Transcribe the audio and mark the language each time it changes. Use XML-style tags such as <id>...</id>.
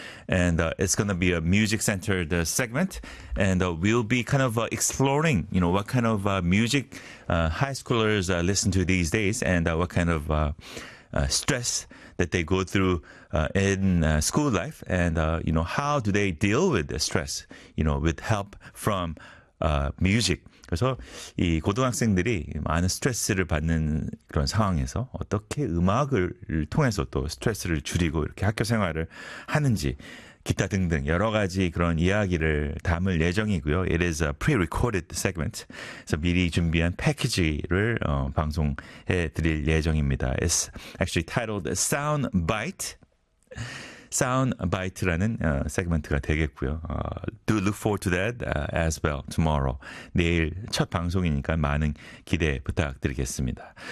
<en>And it's going to be a music-centered segment. And we'll be kind of exploring, you know, what kind of music high schoolers listen to these days and what kind of stress that they go through in school life. And, you know, how do they deal with the stress, you know, with help from music.</en> <ko>그래서 이 고등학생들이 많은 스트레스를 받는 그런 상황에서 어떻게 음악을 통해서 또 스트레스를 줄이고 이렇게 학교 생활을 하는지 기타 등등 여러 가지 그런 이야기를 담을 예정이고요.</ko> <en>It is a pre-recorded segment.</en> <ko>그래서 미리 준비한 패키지를 방송해 드릴 예정입니다.</ko> <en>It's actually titled Soundbite. Soundbite라는</en> <ko>세그먼트가 되겠고요.</ko> <en>Do look forward to that as well tomorrow.</en> <ko>내일 첫 방송이니까 많은 기대 부탁드리겠습니다.</ko>